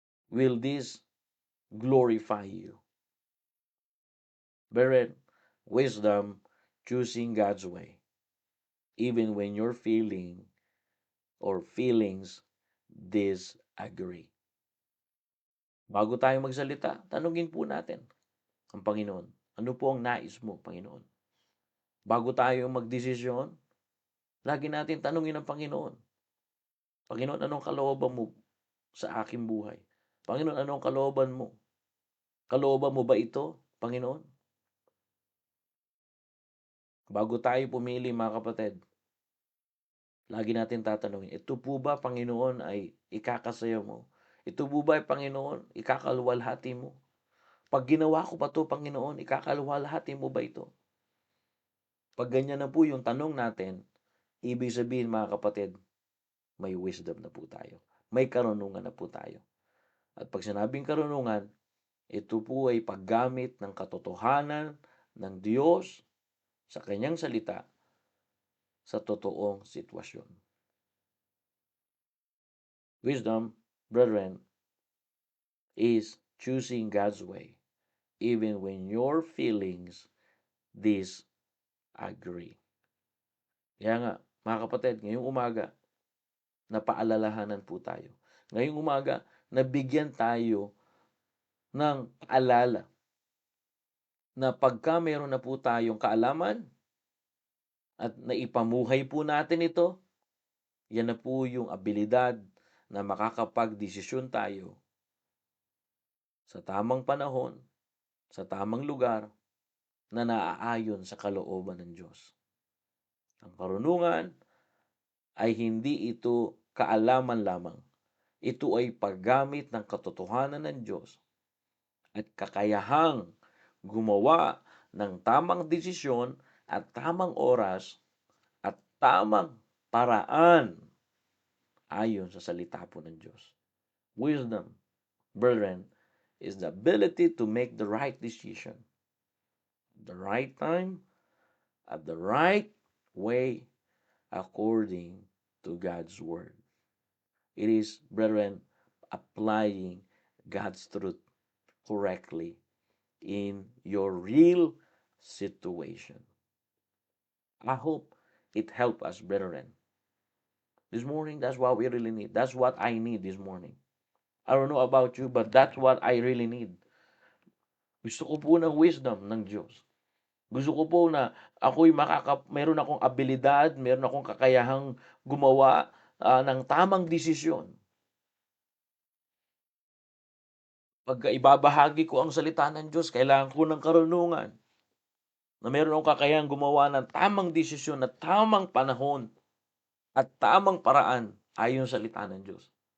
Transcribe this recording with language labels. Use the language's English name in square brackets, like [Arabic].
[English] Will this glorify you? Brethren, wisdom, choosing God's way, even when your feeling or feelings disagree. [Filipino] Bago tayo magsalita, tanungin po natin ang Panginoon. Ano po ang nais mo, Panginoon? Bago tayo magdesisyon, lagi natin tanungin ang Panginoon. Panginoon, anong kalooban mo sa aking buhay? Panginoon, anong kalooban mo? Kalooban mo ba ito, Panginoon? Bago tayo pumili, mga kapatid, lagi natin tatanungin, ito po ba, Panginoon, ay ikakasaya mo? Ito po ba, Panginoon, ikakaluwalhati mo? Pag ginawa ko pa to, Panginoon, ikakaluwalhati mo ba ito? Pag ganyan na po yung tanong natin, ibig sabihin, mga kapatid, may wisdom na po tayo. May karunungan na po tayo. At pag sinabing karunungan, ito po ay paggamit ng katotohanan ng Diyos sa kanyang salita sa totoong sitwasyon. [English] Wisdom, brethren, is choosing God's way even when your feelings disagree. [Filipino] Kaya nga, mga kapatid, ngayong umaga, napaalalahanan po tayo. Ngayong umaga, nabigyan tayo ng paalala na pagka meron na po tayong kaalaman at naipamuhay po natin ito, yan na po yung abilidad na makakapag-desisyon tayo sa tamang panahon, sa tamang lugar, na naaayon sa kalooban ng Diyos. Ang karunungan ay hindi ito kaalaman lamang. Ito ay paggamit ng katotohanan ng Diyos at kakayahang gumawa ng tamang desisyon at tamang oras at tamang paraan ayon sa salita po ng Diyos. [English] Wisdom, brethren, is the ability to make the right decision, the right time, at the right way according to God's word. It is, brethren, applying God's truth correctly in your real situation. I hope it helped us, brethren. This morning, that's what we really need. That's what I need this morning. I don't know about you, but that's what I really need. [Filipino] Gusto ko po ng wisdom ng Diyos. Gusto ko po na meron akong abilidad, meron akong kakayahang gumawa ng tamang desisyon. Pagka ibabahagi ko ang salita ng Diyos, kailangan ko ng karunungan na meron akong kakayahang gumawa ng tamang desisyon at tamang panahon at tamang paraan ayon sa salita ng Diyos.